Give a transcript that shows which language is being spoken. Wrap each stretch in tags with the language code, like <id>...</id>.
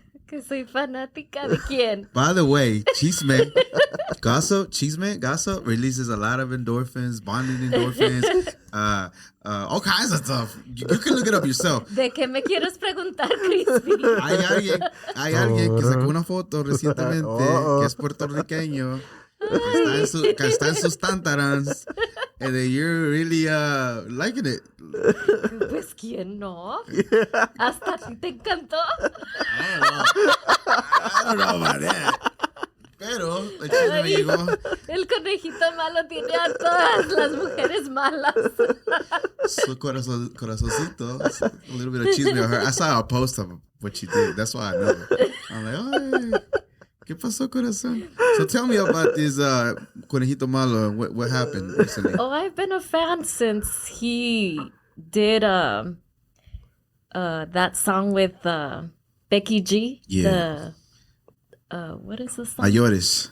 <es>Que soy fanática de quién.</es> <en>By the way, Chisme Gossip releases a lot of endorphins, bonding endorphins, all kinds of stuff. You can look it up yourself.</en> <es>¿De qué me quieres preguntar, Crispy? Hay alguien que sacó una foto recientemente que es puertorriqueño, que está en sus tántarans,</es> <en>and that you're really liking it.</en> <es>Pues quién no. Hasta a ti te encantó.</es> <en>I don't know about that.</en> <es>Pero el chisme me llegó. El conejito malo tiene a todas las mujeres malas. Su corazoncito,</es> <en>a little bit of chisme on her. I saw a post of what she did. That's why I know. I'm like, oh,</en> <es>¿qué pasó, corazón?</es> <en>So tell me about this conejito malo and what happened recently. Oh, I've been a fan since he did that song with Becky G. Yeah. What is the song? Mayores.</en>